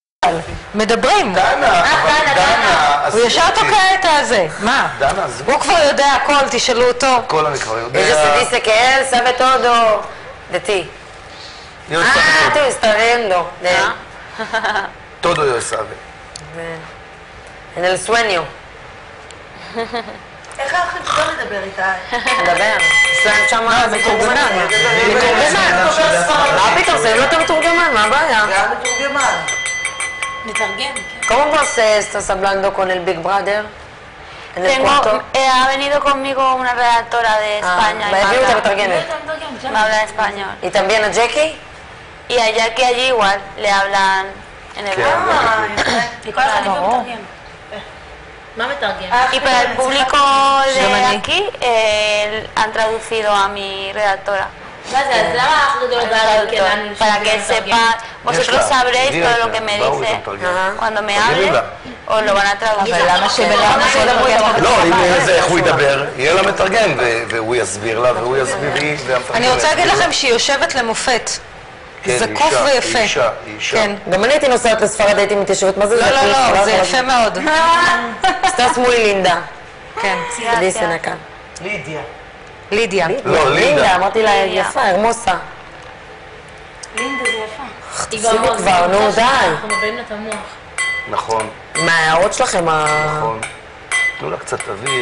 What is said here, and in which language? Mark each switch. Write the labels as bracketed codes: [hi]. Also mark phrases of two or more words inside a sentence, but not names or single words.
[he] מדברים. דנה, הוא ישר תוקע את הזה. מה? דנה, הוא כבר יודע הכל, תשאלו אותו. הכל אני כבר יודע. [es] Ellos se dice que él sabe todo de ti. Yo Ah, tú estás viendo. todo yo sabe. En el sueño. [he] איך האחים פתאום לדבר איתה? לדבר. יש להם שם מתורגמן. מה פתאום? זה לא יותר מתורגמן, מה הבעיה? זה היה מתורגמן. נתרגם. [es] ¿Cómo vos estás hablando con el Big Brother? En el cuarto. Ha venido conmigo una redactora de España. me había una מתרגמת. Me habla español. ¿Y también a Jackie? Y a Jackie allí igual le hablan en el [he] וכל אחד איתו מתרגם. מה מתרגם? [es] Y para el público de aquí han traducido a mi redactora. Para que sepa, vosotros sabréis todo lo que me dice cuando me hable, os lo van a traducir. [he] לא, אם זה איך הוא ידבר, יהיה לה מתרגם, והוא יסביר לה, והוא יסביר לי. אני רוצה להגיד לכם שהיא יושבת למופת. זקוף ויפה. אישה. גם אני הייתי נוסעת לספרד, הייתי מתיישבת. מה זה זקוף? לא, זה יפה מאוד. [es] Estás muy linda. [he] כן. דיסן כאן. לידיה. לידיה. לא, לינדה. אמרתי לה, יפה, הרמוסה. לינדה זה יפה. תפסיקו כבר, נו די. אנחנו מבאים לה את המוח. נכון, מה ההערות שלכם? נכון. תנו לה קצת אוויר.